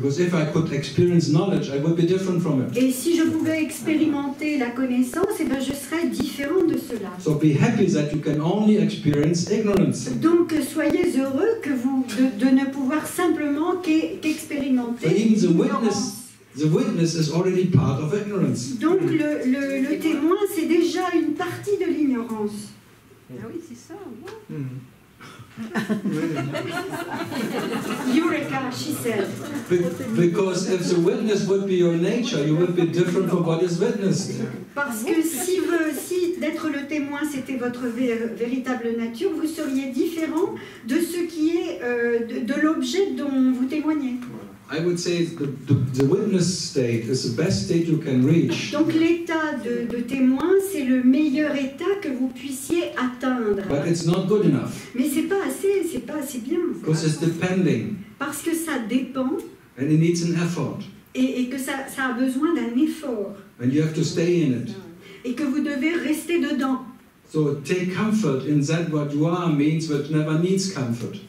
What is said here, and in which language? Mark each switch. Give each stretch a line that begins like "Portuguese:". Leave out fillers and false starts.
English: Because if I could experience knowledge, I would be different from it.
French: Et si je pouvais expérimenter la connaissance, eh bien, je serais différent de cela.
English: So be happy that you can only experience ignorance.
French: Donc soyez heureux que vous de ne pouvoir simplement qu'expérimenter l'ignorance.
English: The witness is already part of ignorance.
French: Donc le témoin, c'est déjà une partie de l'ignorance. Ah oui, c'est ça.
English: Eureka, she said. Because if the witness would be your nature, you would be different from what is witnessed.
French: Parce que si d'être le témoin c'était votre véritable nature, vous seriez différent de ce qui est de l'objet dont vous témoignez.
English: I would say the witness state is the best state you can reach.
French: Donc l'état de témoin, c'est le meilleur état que vous puissiez atteindre.
English: But it's not good enough.
French: Mais c'est pas assez bien.
English: Because it's depending.
French: Parce que ça dépend.
English: And it needs an effort.
French: Et que ça a besoin d'un effort.
English: And you have to stay in it.
French: Et que vous devez rester dedans.
English: So take comfort in that what you are means what never needs comfort.